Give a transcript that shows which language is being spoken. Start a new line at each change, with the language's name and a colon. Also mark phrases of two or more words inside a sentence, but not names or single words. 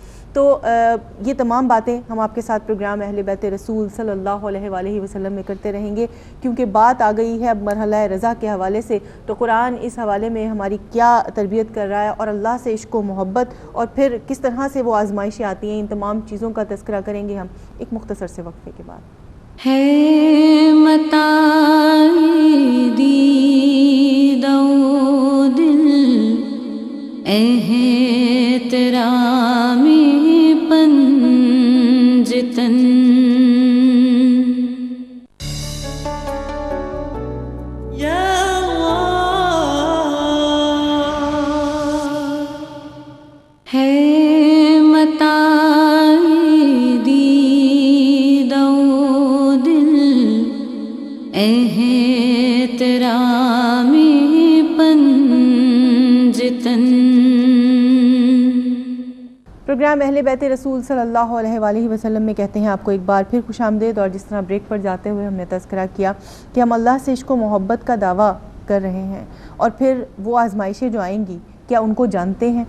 Urdu: تو یہ تمام باتیں ہم آپ کے ساتھ پروگرام اہل بیت رسول
Arabic: صلی اللہ علیہ وآلہ وسلم
Urdu: میں کرتے رہیں گے، کیونکہ بات آ گئی ہے اب مرحلہ رضا کے حوالے سے. تو قرآن اس حوالے میں ہماری کیا تربیت کر رہا ہے، اور اللہ سے عشق و محبت، اور پھر کس طرح سے وہ آزمائشیں آتی ہیں، ان تمام چیزوں کا تذکرہ کریں گے ہم ایک مختصر سے وقفے کے بعد. ہے متاع دید و دل احترامی پنجتن ہے متاع دید و دل احترامی پنجتن. پروگرام اہل بیت رسول
Arabic: صلی اللہ علیہ وآلہ وسلم
Urdu: میں کہتے ہیں آپ کو ایک بار پھر خوش آمدید. اور جس طرح بریک پر جاتے ہوئے ہم نے تذکرہ کیا کہ ہم اللہ سے عشق و محبت کا دعویٰ کر رہے ہیں، اور پھر وہ آزمائشیں جو آئیں گی کیا ان کو جانتے ہیں؟